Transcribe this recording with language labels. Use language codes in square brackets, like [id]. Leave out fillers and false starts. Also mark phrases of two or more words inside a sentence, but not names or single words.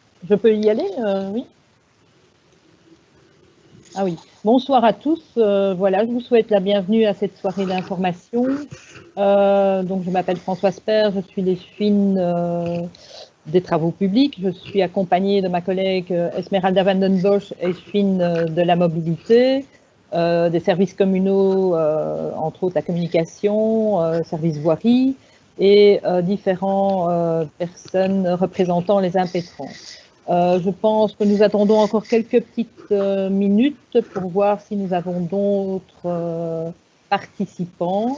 [fr] Je peux y aller, oui. Ah oui. Bonsoir à tous. Voilà, je vous souhaite la bienvenue à cette soirée d'information. Donc, je m'appelle Françoise Père, je suis l'échevine des travaux publics. Je suis accompagnée de ma collègue Esmeralda van den Bosch, échevine de la mobilité, des services communaux, entre autres la communication, services voirie, et différentes personnes représentant les impétrants. Je pense que nous attendons encore quelques petites minutes pour voir si nous avons d'autres participants.